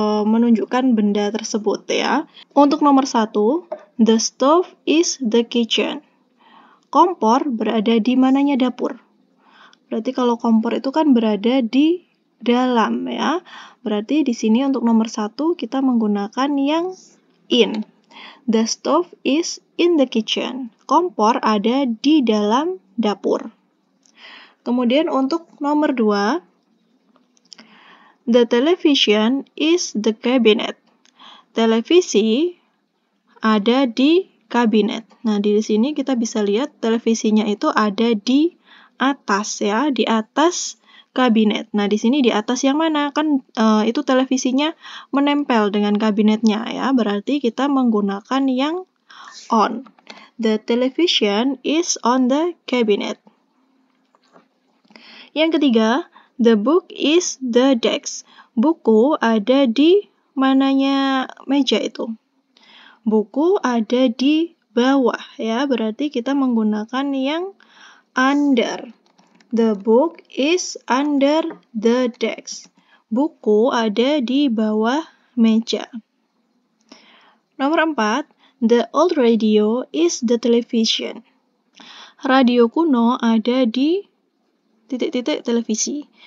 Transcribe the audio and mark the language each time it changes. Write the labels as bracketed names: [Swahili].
[Indonesian] menunjukkan benda tersebut ya. Untuk nomor 1, [English] the stove is the kitchen. [Indonesian] Kompor berada di mananya dapur. Berarti kalau kompor itu kan berada di dalam ya. Berarti di sini untuk nomor 1 kita menggunakan yang in. [English] The stove is in the kitchen. [Indonesian] Kompor ada di dalam dapur. Kemudian untuk nomor 2, [English] the television is the cabinet. [Indonesian] Televisi ada di kabinet. Nah, di sini kita bisa lihat televisinya itu ada di atas ya, di atas kabinet. Nah, di sini di atas yang mana? Kan itu televisinya menempel dengan kabinetnya ya. Berarti kita menggunakan yang on. [English] The television is on the cabinet. [Indonesian] Yang ketiga, [English] the book is the desk. [Indonesian] Buku ada di mananya meja itu? Buku ada di bawah ya, berarti kita menggunakan yang under. [English] The book is under the desk. [Indonesian] Buku ada di bawah meja. Nomor 4, [English] the old radio is the television. [Indonesian] Radio kuno ada di titik-titik televisi.